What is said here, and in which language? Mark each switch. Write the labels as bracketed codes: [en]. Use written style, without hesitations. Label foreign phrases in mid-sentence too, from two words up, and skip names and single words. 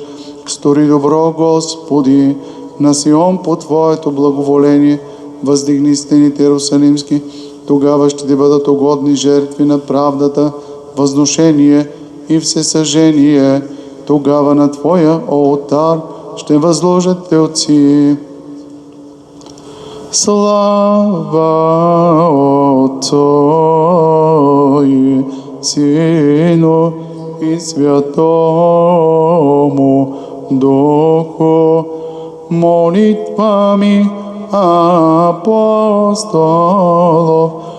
[bg] Стори добро, Господи, на Сион по Твоето благоволение, въздигни стените Иерусалимски, тогава ще Ти бъдат угодни жертви на правдата, възношение и всесъжение. Тогава на Твоя олтар ще възложат телци. [cu] Слава Отцу и Сину и Святому Духу, молитвами апостолов,